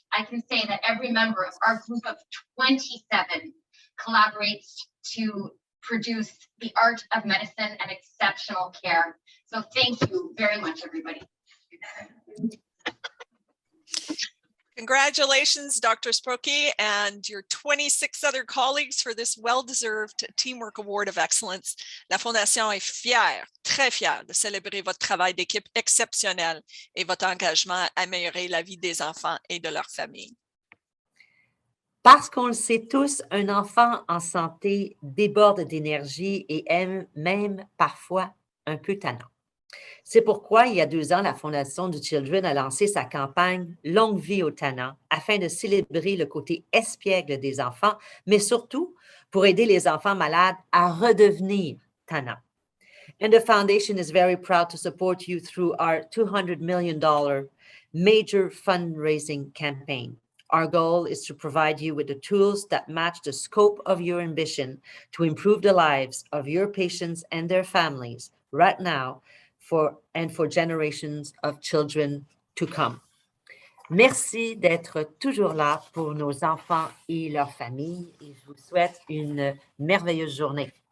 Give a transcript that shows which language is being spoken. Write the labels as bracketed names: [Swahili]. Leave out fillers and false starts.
[English] I can say that every member of our group of 27 collaborates to produce the art of medicine and exceptional care. So thank you very much, everybody. Congratulations, Dr. Sbrocki, and your 26 other colleagues for this well-deserved Teamwork Award of Excellence. [French] La Fondation est fière, très fière, de célébrer votre travail d'équipe exceptionnel et votre engagement à améliorer la vie des enfants et de leurs familles. Parce qu'on le sait tous, un enfant en santé déborde d'énergie et est même parfois un peu tannant. C'est pourquoi, il y a 2 ans, la Fondation du Children a lancé sa campagne « Longue vie aux tannants » afin de célébrer le côté espiègle des enfants, mais surtout pour aider les enfants malades à redevenir tannants. [English] And the foundation is very proud to support you through our $200 million major fundraising campaign. Our goal is to provide you with the tools that match the scope of your ambition to improve the lives of your patients and their families right now for generations of children to come. [French] Merci d'être toujours là pour nos enfants et leurs familles et je vous souhaite une merveilleuse journée.